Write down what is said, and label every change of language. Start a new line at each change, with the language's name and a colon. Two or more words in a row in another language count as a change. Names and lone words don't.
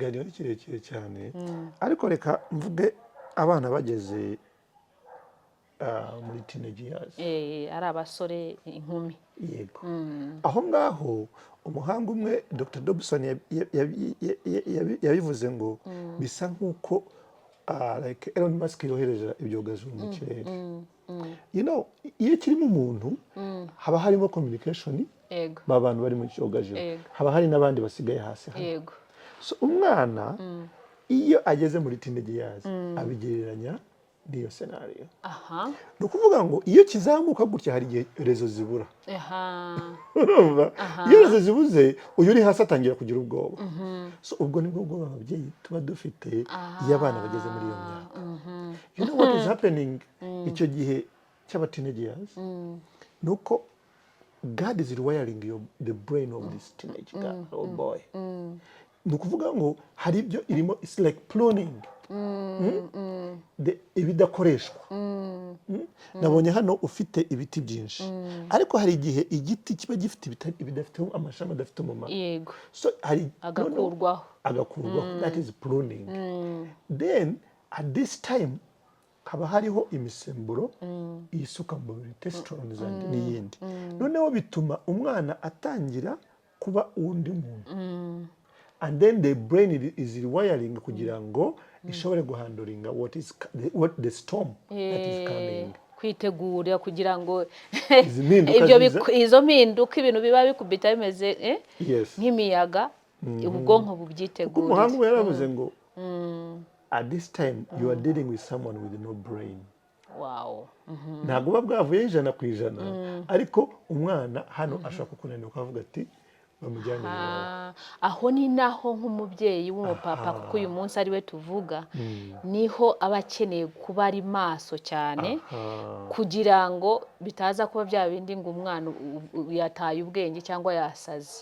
Kinyarwanda: Ikiganiro ni kirekire cyane, ariko reka mvuge abana bageze muri
English: teenage years,
Kinyarwanda: ari abasore inkumi. yego, aho ngaho umuhanga umwe Dr. Dobson yabivuze ngo bisa nk'uko like Elon Musk yohereje ibyogajuru mu kirere.
English: You know,
Kinyarwanda: iyo kirimo umuntu haba harimo communication, Yego. abantu bari mu cyogajuru, Yego. haba hari n'abandi basigaye hasi hano. Yego. So umwana iyo ageze muri
English: teenage years
Kinyarwanda: abigereranya n'iyo scenario. Aha. Ni ukuvuga ngo iyo kizamuka gutya hari igihe rezo zibura. Aha. Urumva? Iyo rezo zibuze uyu uri hasi atangira kugira ubwoba. So ubwo nibwo bwoba ababyeyi tuba dufite iyo abana bageze muri iyo myaka.
English: You know what is happening
Kinyarwanda: icyo gihe cy'aba
English: teenage years? Nuko God is rewiring the brain of this teenage girl or boy.
Kinyarwanda: Ni ukuvuga ngo hari ibyo irimo,
English: it's like pruning.
Kinyarwanda: Ibidakoreshwa. Nabonye hano ufite ibiti byinshi, ariko hari igihe igiti kiba gifite ibidafite amashami adafite umumaro. Yego. So hari agakurwaho.
English: That is pruning. Then at this time
Kinyarwanda: haba hariho imisemburo isuka mu mubiri, testosterone n'iyindi. Noneho bituma umwana atangira kuba undi muntu.
English: And then the brain is rewiring
Kinyarwanda: kugira ngo ishobore guhanduringa
English: what the storm that is coming.
Kinyarwanda: Kwitegura kugira ngo izo mpinduka ibintu biba bikubita bimeze nk'imiyaga, ubwonko bubyitegura. Umuhanga we yaravuze ngo
English: at this time you are dealing with someone with no brain. Wow.
Kinyarwanda: Ntabwo buba bwavuye 100%, ariko umwana hano ashobora kukunanira ukavuga ati bamujyane. Aho ni naho nk'umubyeyi w'umupapa, kuko uyu munsi ari we tuvuga, niho aba akeneye kuba ari maso cyane kugira ngo bitaza kuba bya bindi ngo umwana yataye ubwenge cyangwa yasaze.